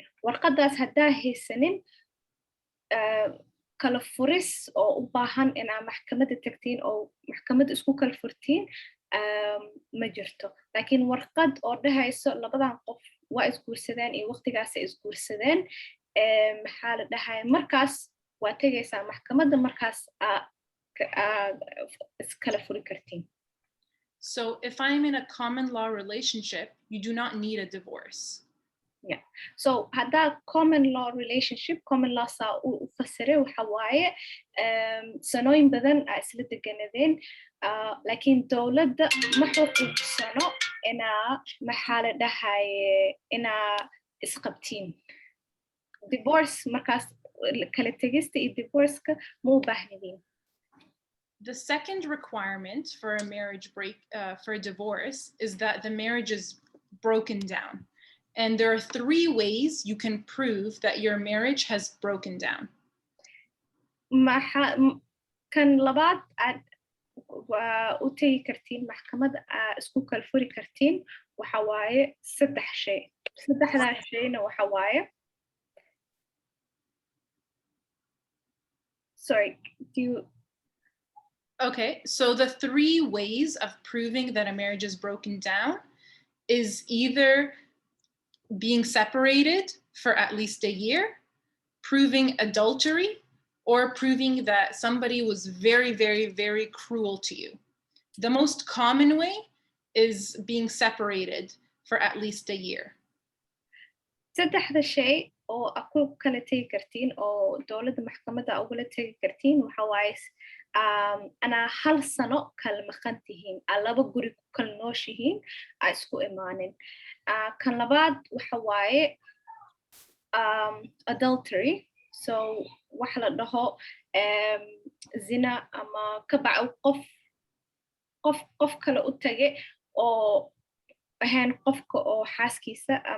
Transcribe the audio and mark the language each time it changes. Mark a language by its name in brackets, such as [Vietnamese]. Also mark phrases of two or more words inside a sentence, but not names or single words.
[Somali] Warqadaas haddaa haysanin kala furis oo u baahan inaa maxkamadda tagtiin oo maxkamadda isku kala furtiin ma jirto. Laakiin warqad oo dhahayso labadan qof waa isguursadeen iyo waqtigaasay isguursadeen maxaa la dhahay markaas waa tegaysaa maxkamadda markaas iskala furi kartiin. [English] So if I'm in a common law relationship, you do not need a divorce. [Somali] Yeah. So haddaa [English] common law relationship, common law [Somali] saa u fasire waxa waaye sanooyin badan aa isla deganadeen laakiin dowladda ma xuquuqsano inaa maxaa la dhahaye inaa isqabtiin. Divorce markaas kala tegista iyo divorceka ma u baahnidin. [English] The second requirement for a marriage for a divorce is that the marriage is broken down. And there are 3 ways you can prove that your marriage has broken down. [Somali] Kan labaad aad u tegi kartiin maxkamadda isku kala furi kartiin waxa waaye 3 shay. 3daa shayna waxa waaye [English] sorry, do you Okay, so the 3 ways of proving that a marriage is broken down is either being separated for at least a year, proving adultery, or proving that somebody was very, very, very cruel to you. The most common way is being separated for at least a year. [Somali] saddexda shay oo aku kala tegi kartiin oo dowladda maxkamadda ugula tegi kartiin waxa waaye anaa 1 sano kala maqan tihiin aa 2 guri ku kala nooshihiin aa isku imaanin. Kan labaad waxa waaye adultery, so wax la dhaho zina ama kabac qof kale u tage oo ahaan qofka oo xaaskiisa